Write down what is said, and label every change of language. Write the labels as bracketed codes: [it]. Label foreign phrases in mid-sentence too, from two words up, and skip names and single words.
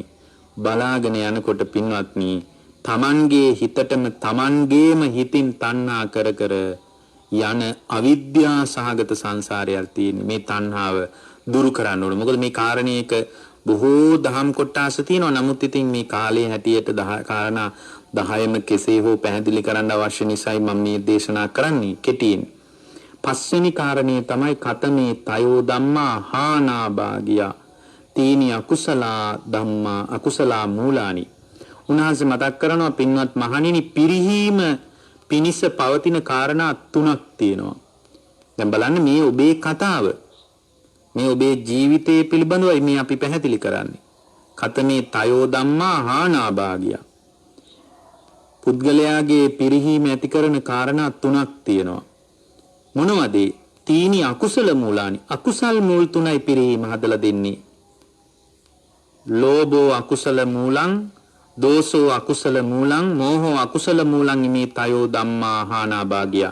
[si] බලාගෙන යනකොට පින්වත්නි Tamanගේ හිතටම Tamanගේම හිතින් තණ්හා කර කර යන අවිද්‍යා සහගත සංසාරයක් තියෙන මේ තණ්හාව දුරු කරන්න ඕනේ. මොකද මේ කාරණේක බොහෝ දහම් කොටස් තියෙනවා. නමුත් ඉතින් මේ කාලේ හැටියට කාරණා 10ම කෙසේ හෝ පැහැදිලි කරන්න අවශ්‍ය නිසායි මම මේ දේශනා කරන්නේ කෙටියෙන්. පස්වෙනි කාරණේ තමයි [pi] කතමේ තයෝ ධම්මා හානාභාගියා තීනි අකුසලා ධම්මා අකුසලා මූලානි. [si] උන්වහන්සේ මතක් කරනවා පින්වත් මහණෙනි පිරිහීම පිනිස පවතින කාරණා 3ක් තියෙනවා. දැන් බලන්න මේ ඔබේ කතාව. මේ ඔබේ ජීවිතය පිළිබඳවයි මේ අපි පැහැදිලි කරන්නේ. [pi] කතමේ තයෝ ධම්මා හානාභාගියා. [si] පුද්ගලයාගේ පිරිහීම ඇති කරන කාරණා 3ක් තියෙනවා. [pi] මොනවද? තීනි අකුසල මූලානි. [si] අකුසල් මූල් 3යි පිරිහීම හදලා දෙන්නේ. [pi] ලෝභෝ අකුසල මූලං, දෝසෝ අකුසල මූලං, මෝහෝ අකුසල මූලං මේ තයෝ ධම්මා හානාභාගියා.